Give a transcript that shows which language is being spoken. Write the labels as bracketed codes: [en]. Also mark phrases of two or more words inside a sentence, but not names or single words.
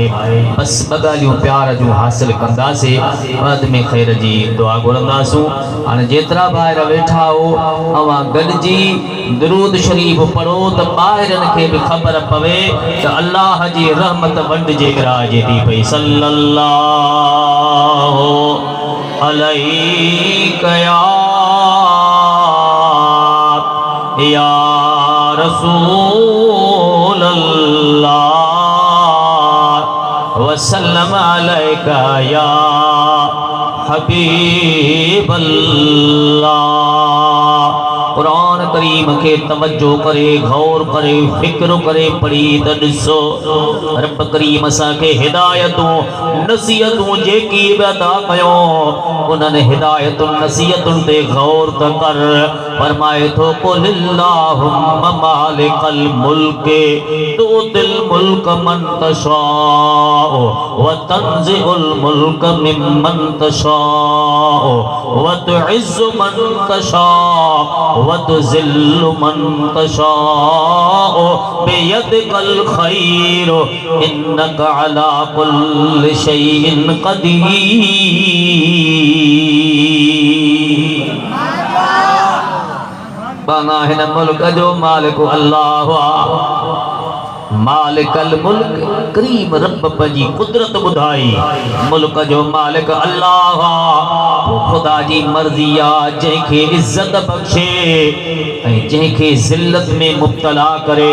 [sd] बसि ॿ ॻाल्हियूं प्यार जूं हासिल कंदासीं, बाद में ख़ैर जी दुआ घुरंदासूं। हाणे जेतिरा ॿाहिरि वेठा हो अवां गॾिजी दुरूद शरीफ़ पढ़ो त ॿाहिरनि खे बि ख़बर पवे त अल्लाह जी रहमत वंडिजे विराजे थी पई। [ar] صلى الله عليه يا رسول الله وسلم عليك يا حبيب الله. [sd] कुरान करीम के तवज्जो करे, गौर करे, फिक्र करे पढ़ी त ॾिसो रब करीम असांखे हिदायतूं नसीहतूं जेकी बि अदा कयो उन्हनि हिदायतुनि नसीहतुनि ते गौर त कर। फरमाए थो [ar] قل اللهم مالك الملك تؤتي الملك من تشاء وتنزع الملك ممن تشاء وتعز من تشاء وتذل من تشاء بيدك الخير إنك على كل شيء قدير. [sd] बाना हिन मुल्क जो मालिक अल्लाह [ar] مالك الملك [sd] करीम रब पंहिंजी कुदरत ॿुधाई। मुल्क जो मालिक अल्लाह खुदा जी मर्ज़ी आहे जंहिंखे इज़्ज़त बख़्शे ऐं जंहिंखे ज़िल्लत में मुब्तला करे।